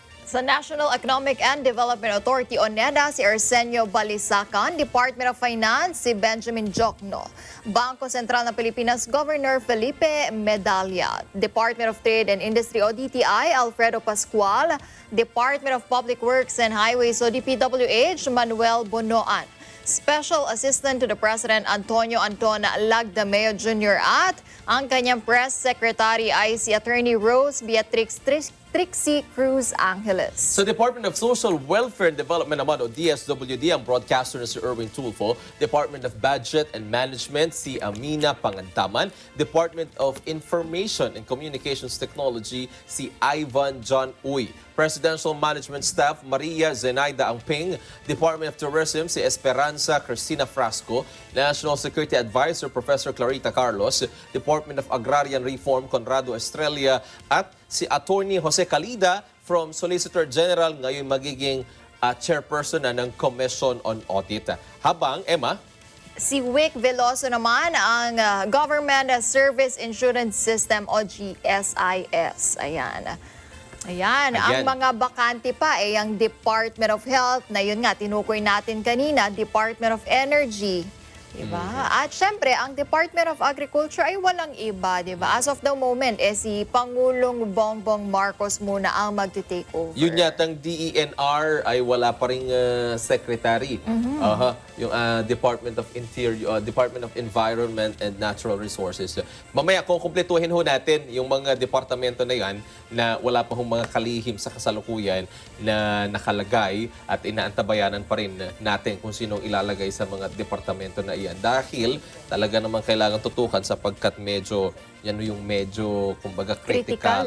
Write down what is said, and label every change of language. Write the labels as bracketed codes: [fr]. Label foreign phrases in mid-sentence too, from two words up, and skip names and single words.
[tl] Sa National Economic and Development Authority o NEDA, si Arsenio Balisacan, Department of Finance, si Benjamin Jokno, Bangko Sentral ng Pilipinas, Governor Felipe Medalla, Department of Trade and Industry o DTI, Alfredo Pascual, Department of Public Works and Highways o DPWH, Manuel Bonoan, Special Assistant to the President Antonio Anton Lagdameo Jr. at ang kanyang press secretary ay si Attorney Rose Beatrix Trixie Cruz Angeles. Sa Department of Social Welfare and Development naman o DSWD, ang broadcaster na si Erwin Tulfo, Department of Budget and Management si Amina Pangandaman, Department of Information and Communications Technology si Ivan John Uy, Presidential Management Staff Maria Zenaida Angping, Department of Tourism si Esperanza Cristina Frasco, National Security Advisor Professor Clarita Carlos, Department of Agrarian Reform Conrado Estrella at si Attorney Jose Calida from Solicitor General, ngayon magiging chairperson na ng Commission on Audit. Habang, Emma, si Wick Veloso naman ang Government Service Insurance System o GSIS. Ayan, ang mga bakante pa ay ang Department of Health na yun nga, tinukoy natin kanina, Department of Energy. Diba? At syempre, ang Department of Agriculture ay walang iba, diba? [en] As of the moment, [tl] si Pangulong Bongbong Marcos muna ang magti-take over. Yun yatang DENR ay wala pa ring secretary. Yung Department of Interior, Department of Environment and Natural Resources. Mamaya, kung kumpletuhin ho natin yung mga departamento na yan na wala pa hong mga kalihim sa kasalukuyan na nakalagay at inaantabayanan pa rin natin kung sinong ilalagay sa mga departamento na iyan. Dahil talaga naman kailangan tutukan sapagkat medyo yan yung medyo kumbaga critical.